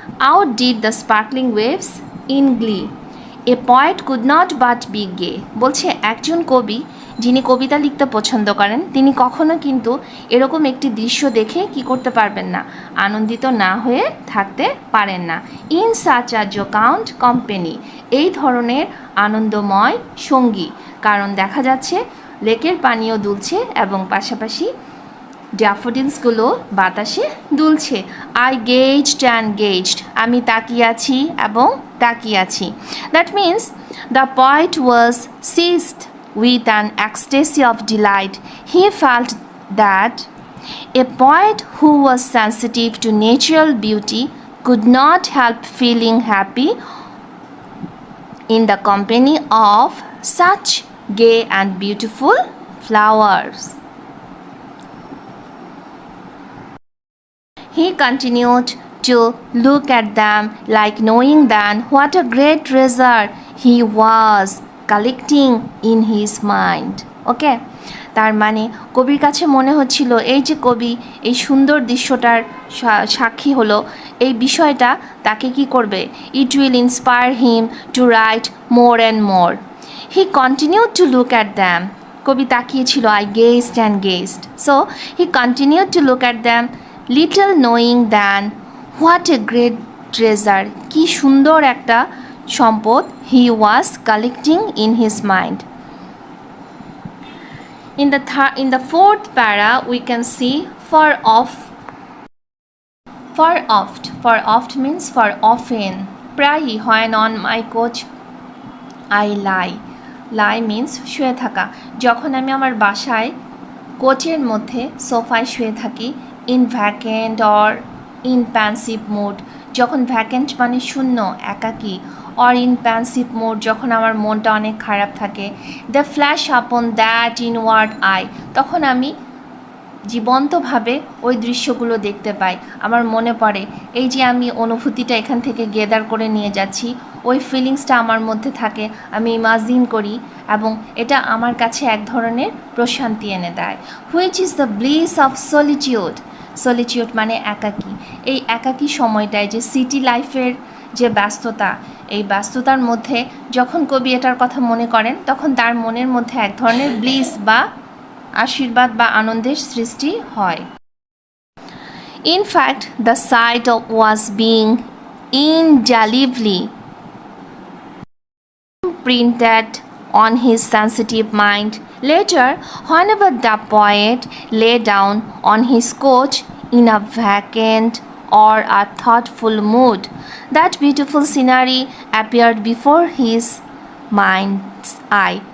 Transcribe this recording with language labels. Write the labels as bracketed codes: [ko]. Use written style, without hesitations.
[en] outdid the sparkling waves in glee. A poet could not but be gay. [bn] বলছে একজন কবি যিনি কবিতা লিখতে পছন্দ করেন তিনি কখনো কিন্তু এরকম একটি দৃশ্য দেখে কি করতে পারবেন না, আনন্দিত না হয়ে থাকতে পারেন না। [en] in such a jocund company, [bn] এই ধরনের আনন্দময় সঙ্গী, কারণ দেখা যাচ্ছে লেকের পানিও দুলছে এবং পাশাপাশি ড্যাফোডিলসগুলো বাতাসে দুলছে। [en] I gazed, [bn] আমি তাকিয়ে আছি এবং তাকিয়ে আছি। [en] That means the poet was seized with an ecstasy of delight. He felt that a poet who was sensitive to natural beauty could not help feeling happy in the company of such gay and beautiful flowers. He continued to look at them like knowing then what a great treasure he was collecting in his mind. Okay, [bn] তার মানে কবির কাছে মনে হচ্ছিল এই যে কবি এই সুন্দর দৃশ্যটার সাক্ষী হলো, এই বিষয়টা তাকে কি করবে, [en] It will inspire him to write more and more. He continued to look at them, [bn] কবি তাকিয়েছিল, [en] I gazed and gazed, so he continued to look at them little knowing then what a great treasure, [bn] কি সুন্দর একটা সম্পদ [en] He was collecting in his mind. In the fourth para, we can see for oft. For oft means for often. [bn] প্রায়ই, [en] when on my couch I lie. Lie means [bn] শুয়ে থাকা। যখন আমি আমার বাসায় কোচের মধ্যে সোফায় শুয়ে থাকি, [en] in vacant or in pensive mood, [bn] যখন ভ্যাকেন্ট মানে শূন্য, একাকী, [en] or in pensive mood, [bn] যখন আমার মনটা অনেক খারাপ থাকে, [en] the flash upon that inward eye, [bn] তখন আমি জীবন্তভাবে ওই দৃশ্যগুলো দেখতে পাই, আমার মনে পড়ে এই যে আমি অনুভূতিটা এখান থেকে গেদার করে নিয়ে যাচ্ছি, ওই ফিলিংসটা আমার মধ্যে থাকে, আমি ইমাজিন করি এবং এটা আমার কাছে এক ধরনের প্রশান্তি এনে দেয়। [en] which is the bliss of solitude, [bn] solitude মানে একাকী, এই একাকী সময়টায় যে সিটি লাইফের যে ব্যস্ততা, এই ব্যস্ততার মধ্যে যখন কবি এটার কথা মনে করেন, তখন তার মনের মধ্যে এক ধরনের ব্লিস বা আশীর্বাদ বা আনন্দের সৃষ্টি হয়। [en] In fact, the sight of was being indelibly printed on his sensitive mind. Later, whenever the poet lay down on his couch in a vacant or a thoughtful mood, that beautiful scenery appeared before his mind's eye.